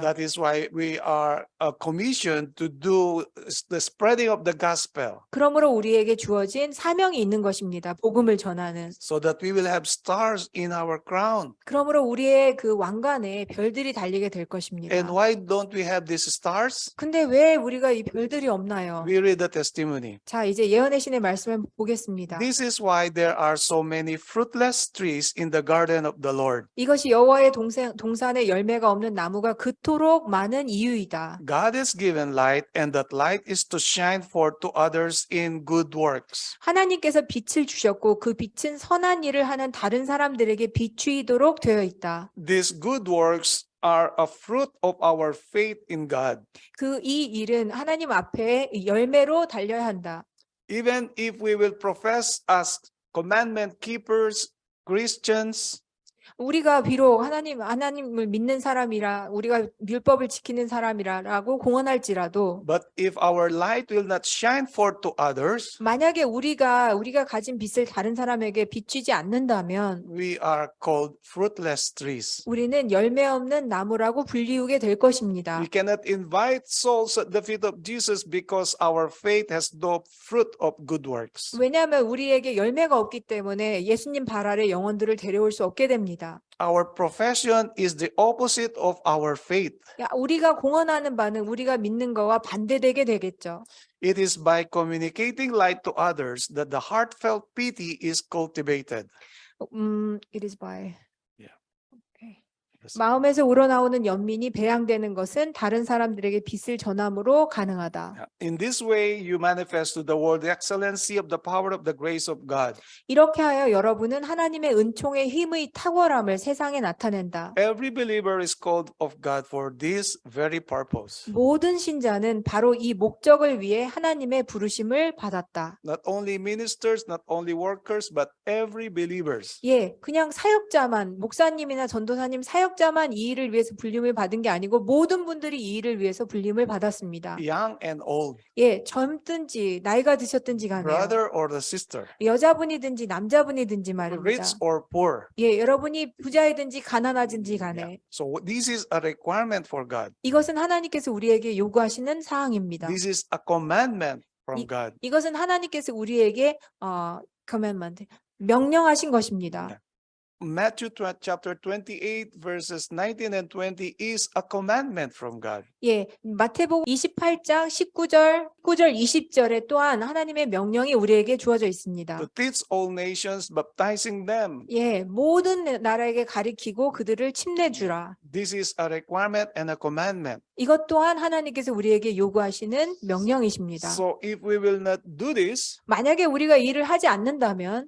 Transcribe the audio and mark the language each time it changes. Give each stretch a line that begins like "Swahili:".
English: That is why we are commissioned to do the spreading of the gospel,
Korean: 그러므로 우리에게 주어진 사명이 있는 것입니다. 복음을 전하는.
English: so that we will have stars in our crown.
Korean: 그러므로 우리의 그 왕관에 별들이 달리게 될 것입니다.
English: And why don't we have these stars?
Korean: 근데 왜 우리가 이 별들이 없나요?
English: We read the testimony.
Korean: 자, 이제 예언의 신의 말씀을 보겠습니다.
English: This is why there are so many fruitless trees in the garden of the Lord.
Korean: 이것이 여호와의 동산에 열매가 없는 나무가 그토록 많은 이유이다.
English: God has given light, and that light is to shine forth to others in good works.
Korean: 하나님께서 빛을 주셨고 그 빛은 선한 일을 하는 다른 사람들에게 비추이도록 되어 있다.
English: These good works are a fruit of our faith in God.
Korean: 이 일은 하나님 앞에 열매로 달려야 한다.
English: Even if we will profess as commandment keepers, Christians,
Korean: 우리가 비록 하나님을 믿는 사람이라 우리가 율법을 지키는 사람이라고 공언할지라도
English: but if our light will not shine forth to others,
Korean: 만약에 우리가 가진 빛을 다른 사람에게 비추지 않는다면
English: we are called fruitless trees.
Korean: 우리는 열매 없는 나무라고 불리우게 될 것입니다.
English: We cannot invite souls at the feet of Jesus because our faith has no fruit of good works.
Korean: 왜냐하면 우리에게 열매가 없기 때문에 예수님 발 아래 영혼들을 데려올 수 없게 됩니다.
English: Our profession is the opposite of our faith.
Korean: 우리가 공언하는 바는 우리가 믿는 거와 반대되게 되겠죠.
English: It is by communicating light to others that the heartfelt pity is cultivated. It is by. Yeah. Okay. Yes.
Korean: 마음에서 우러나오는 연민이 배양되는 것은 다른 사람들에게 빛을 전함으로 가능하다.
English: Yeah. In this way, you manifest to the world the excellency of the power of the grace of God.
Korean: 이렇게 하여 여러분은 하나님의 은총의 힘의 탁월함을 세상에 나타낸다.
English: Every believer is called of God for this very purpose.
Korean: 모든 신자는 바로 이 목적을 위해 하나님의 부르심을 받았다.
English: Not only ministers, not only workers, but every believers.
Korean: 예, 그냥 사역자만, 목사님이나 전도사님 사역자만 이 일을 위해서 불림을 받은 게 아니고 모든 분들이 이 일을 위해서 불림을 받았습니다.
English: Young and old,
Korean: 예, 젊든지 나이가 드셨든지 간에요.
English: brother or the sister,
Korean: 여자분이든지 남자분이든지 말입니다.
English: rich or poor.
Korean: 예, 여러분이 부자이든지 가난하든지
English: Yeah.
Korean: 간에
English: So this is a requirement for God.
Korean: 이것은 하나님께서 우리에게 요구하시는 사항입니다.
English: This is a commandment from God.
Korean: 이것은 하나님께서 우리에게 commandment, 명령하신 것입니다.
English: Matthew chapter 28 verses 19 and 20 is a commandment from God.
Korean: 예, 마태복음 28장 19절, 20절에 또한 하나님의 명령이 우리에게 주어져 있습니다.
English: To teach all nations, baptizing them.
Korean: 예, 모든 나라에게 가리키고 그들을 침례주라.
English: This is a requirement and a commandment.
Korean: 이것 또한 하나님께서 우리에게 요구하시는 명령이십니다.
English: So if we will not do this,
Korean: 만약에 우리가 일을 하지 않는다면